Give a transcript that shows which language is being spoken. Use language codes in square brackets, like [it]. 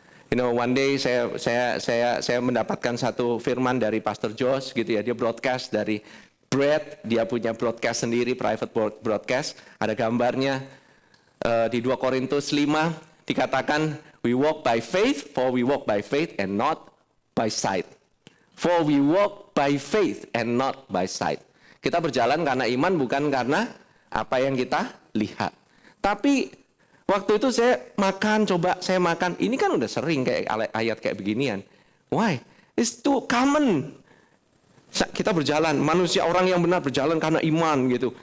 [en] You know, [id] one day saya mendapatkan satu firman dari Pastor Josh gitu ya. Dia broadcast dari bread, dia punya broadcast sendiri, private broadcast. Ada gambarnya di 2 Korintus 5 dikatakan, [en] we walk by faith, for we walk by faith and not by sight. For we walk by faith and not by sight. [id] Kita berjalan karena iman, bukan karena apa yang kita lihat. Tapi waktu itu saya makan, saya makan. Ini kan udah sering kayak ayat kayak beginian. [en] Why? It's too common. [id] Kita berjalan, manusia orang yang benar berjalan karena iman gitu.